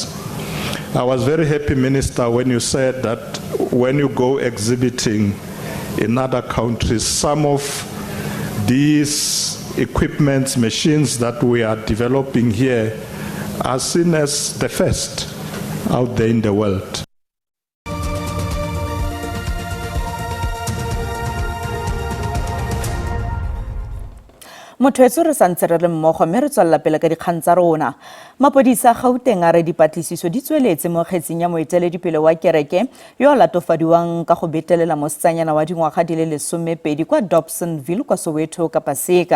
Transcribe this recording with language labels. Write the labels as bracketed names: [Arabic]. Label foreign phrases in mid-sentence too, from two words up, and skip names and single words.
[English] I was very happy, Minister, when you said that when you go exhibiting in other countries, some of these equipments, machines that we are developing here are seen as the first out there in the world. [Tswana] Motho re santse re le mmogo mme re tswalla pele ka dikgang tsa rona. Mapodisa a Gauteng a re dipatlisiso di tsweletse mo kgetseng ya moeteledipele wa kereke yo a latofadiwang ka go betelela mo setsanyana wa dingwaga di le 12 kwa Dobsonville kwa Soweto ka Paseka.